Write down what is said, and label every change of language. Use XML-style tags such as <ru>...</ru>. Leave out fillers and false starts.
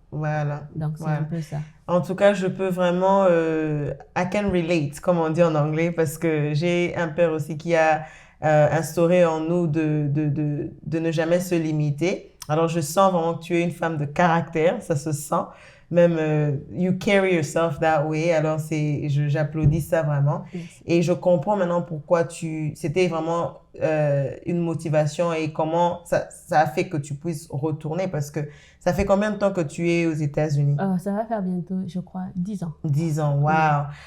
<fr>Voilà. Donc, c'est un peu ça. En tout cas, je peux vraiment...</fr> <en>I can relate,</en> <fr>comme on dit en anglais, parce que j'ai un père aussi qui a instauré en nous de ne jamais se limiter. Alors, je sens vraiment que tu es une femme de caractère, ça se sent.</fr> <en>Même, you carry yourself that way.</en> <fr>Alors, j'applaudis ça vraiment. Merci. Et je comprends maintenant pourquoi c'était vraiment une motivation et comment ça a fait que tu puisses retourner parce que ça fait combien de temps que tu es aux États-Unis? Ça va faire bientôt, je crois, 10 ans. 10 ans, wow. Oui.</fr>